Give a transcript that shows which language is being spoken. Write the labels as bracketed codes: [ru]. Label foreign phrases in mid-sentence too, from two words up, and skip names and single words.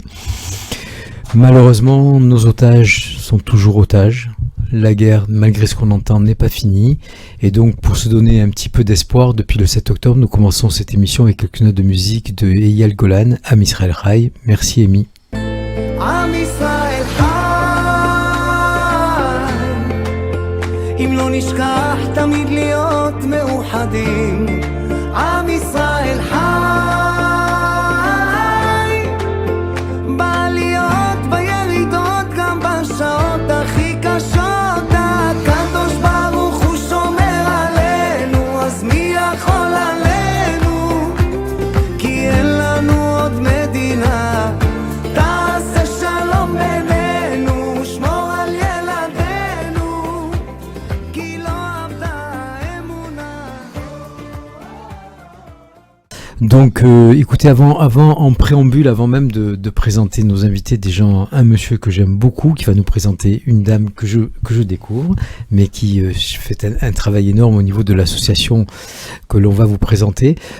[fr] Malheureusement, nos otages sont toujours otages. La guerre, malgré ce qu'on entend, n'est pas finie. Et donc, pour se donner un petit peu d'espoir, depuis le 7 octobre, nous commençons cette émission avec quelques notes de musique de Eyal Golan, Am Israël Chai. Merci, Amy. [he] עם ישראל חי, אם לא נשכח תמיד להיות מאוחדים. עם ישראל חי, בעליות בירידות גם בשעות הכי קשות. הקדוש ברוך הוא שומר עלינו, אז מי יכול עלינו? כי אין לנו עוד מדינה. תעשה שלום בינינו, שמור על ילדינו, כי לא עבדה אמונה. [fr] Donc, écoutez, en préambule, avant même de présenter nos invités, déjà un monsieur que j'aime beaucoup, qui va nous présenter une dame que je découvre, mais qui fait un travail énorme au niveau de l'association que l'on va vous présenter.